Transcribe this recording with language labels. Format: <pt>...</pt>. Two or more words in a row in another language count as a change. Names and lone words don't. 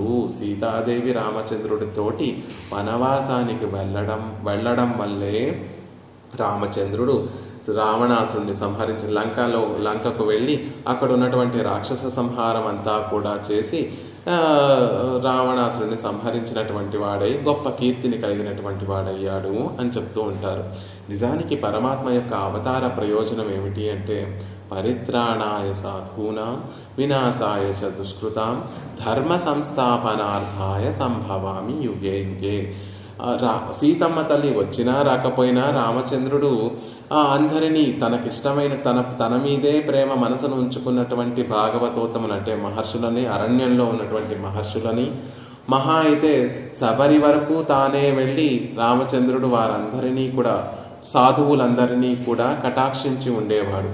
<te>సీతాదేవి రామచంద్రుడితోటి వనవాసానికి వెళ్ళడం వల్లే రామచంద్రుడు రావణాసుడిని సంహరించి లంకకు వెళ్ళి అక్కడ ఉన్నటువంటి రాక్షస సంహారం అంతా కూడా చేసి రావణాసుడిని సంహరించినటువంటి వాడై గొప్ప కీర్తిని కలిగినటువంటి వాడయ్యాడు అని చెప్తూ ఉంటారు. నిజానికి పరమాత్మ యొక్క అవతార ప్రయోజనం ఏమిటి అంటే</te> <sa>పరిత్రాణాయ సాధూనాం వినాశాయ చ దుష్కృతాం ధర్మ సంస్థాపనార్థాయ సంభవామి యుగే యుగే.</sa> <te>సీతమ్మ తల్లి వచ్చినా రాకపోయినా రామచంద్రుడు అందరినీ తనకిష్టమైన తన మీదే ప్రేమ మనసును ఉంచుకున్నటువంటి భాగవతోత్తములు అంటే మహర్షులని, అరణ్యంలో ఉన్నటువంటి మహర్షులని, మహా అయితే శబరి వరకు తానే వెళ్ళి రామచంద్రుడు వారందరినీ కూడా సాధువులందరినీ కూడా కటాక్షించి ఉండేవాడు.</te>